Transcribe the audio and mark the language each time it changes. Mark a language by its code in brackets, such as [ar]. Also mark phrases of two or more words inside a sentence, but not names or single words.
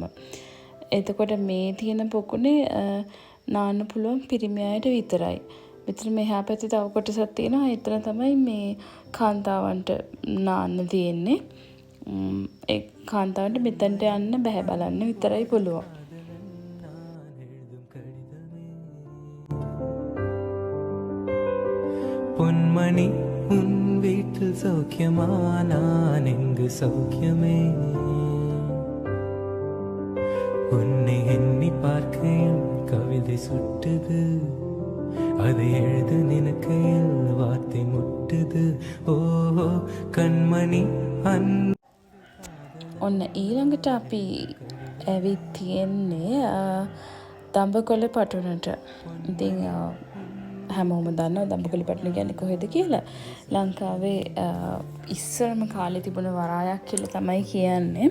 [si] එතකොට මේ තියෙන පොකුණේ නාන්න පුළුවන් පිරිමි අයට විතරයි. මෙතන මෙහා පැත්තේ තව කොටසක් තියෙනවා. එතන තමයි මේ කාන්තාවන්ට නාන්න තියෙන්නේ. ඒ කාන්තාවන්ට මෙතනට යන්න බෑ, බලන්න විතරයි පුළුවන්. [ta] பொன்மணி உன் வீட்டில் சௌக்கியமா நான் எங்கு சௌக்கியமே உன்னை எண்ணி பார்க்கையில் கவிதை சுட்டுது அதை எழுத நினைக்கையில் வார்த்தை முட்டுது ஓஹோ கண்மணி அன் [si] ඔන්න ඊළඟට අපි ඇවිත් තියෙන්නේ දඹකොළ පටුනට. ඉතින් හැමෝම දන්නවා දඹකොළ පටුන කියන්නේ කොහෙද කියලා. ලංකාවේ ඉස්සරම කාලේ තිබුණ වරායක් කියලා තමයි කියන්නේ.